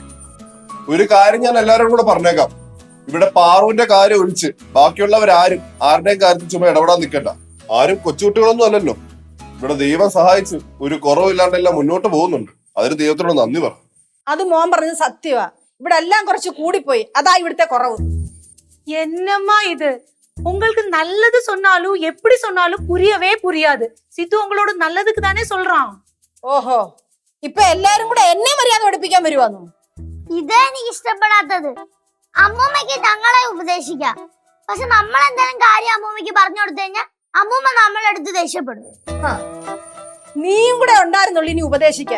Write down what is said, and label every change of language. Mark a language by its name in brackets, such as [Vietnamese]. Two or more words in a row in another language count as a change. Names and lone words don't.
[Malayalam] ഒരു കാര്യം ഞാൻ എല്ലാവരോടും കൂടെ പറഞ്ഞേക്കാം, ഇവിടെ പാറുവിന്റെ കാര്യം ഒഴിച്ച് ബാക്കിയുള്ളവരാരും ആരുടെയും കാര്യത്തിൽ ചുമ്മാ ഇടപെടാൻ നിൽക്കണ്ട. ആരും കൊച്ചുകുട്ടികളൊന്നും അല്ലല്ലോ. ഇവിടെ ദൈവം സഹായിച്ച് ഒരു കുറവില്ലാണ്ടെല്ലാം മുന്നോട്ട് പോകുന്നുണ്ട്. അതിന് ദൈവത്തിനോട് നന്ദി പറ. അത് മോൻ പറഞ്ഞത് സത്യമാ. ഇവിടെ എല്ലാം കുറച്ച് കൂടിപ്പോയി, അതാ ഇവിടുത്തെ കുറവ്. [Tamil] என்னம்மா இது? உங்களுக்கு நல்லது சொன்னாலும் எப்படி சொன்னாலும் புரியவே புரியாது. சித்து உங்களோட நல்லதுக்கு தானே சொல்றான். [Malayalam] ഓഹോ, ഇപ്പൊ എല്ലാരും കൂടെ എന്നെ മര്യാദ പഠിപ്പിക്കാൻ വരുവാന്നു. ഇതാ എനിക്ക് ഇഷ്ടപ്പെടാത്തത്. അമ്മൂമ്മക്ക് ഞങ്ങളെ ഉപദേശിക്കാം, പക്ഷെ നമ്മൾ എന്തെങ്കിലും കാര്യം അമ്മൂമ്മക്ക് പറഞ്ഞു കൊടുത്തു കഴിഞ്ഞാൽ അമ്മൂമ്മ നമ്മളെടുത്ത് ദേഷ്യപ്പെടും. നീയും കൂടെ ഉണ്ടായിരുന്നുള്ളൂ ഇനി ഉപദേശിക്കാൻ.